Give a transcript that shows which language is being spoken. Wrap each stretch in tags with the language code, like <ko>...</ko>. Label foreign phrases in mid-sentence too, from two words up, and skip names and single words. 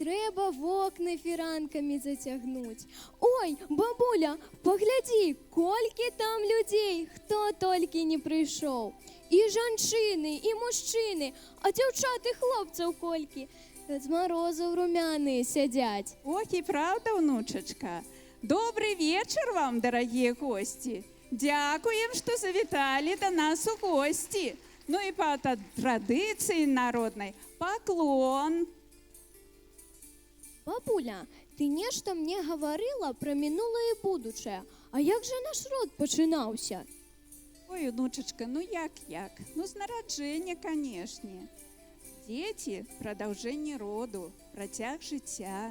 <be>Трэба вокны фіранкамі зацягнуць. Ой, бабуля, паглядзі, колькі там людзей, хто толькі не прыйшоў. І жанчыны, і мужчыны, а дзяўчат і хлопцаў колькі. З марозу румяныя сядзяць.</be> <ru>Ох, і правда, внучачка. Добрый вечер вам, дорогие гости.</ru> <uk>Дякуем, что завітали до нас у гости.</uk> <ru>Ну и по традиции народной поклон.</ru> <be>Бабуля, ты нешта мне гаварыла пра мінулае і будучае. А як жа наш род пачынаўся? Ой, внучачка, ну як? Ну, з нараджэння, канешне. Дзеці – прадаўжэнне роду, працяг жыцця.</be>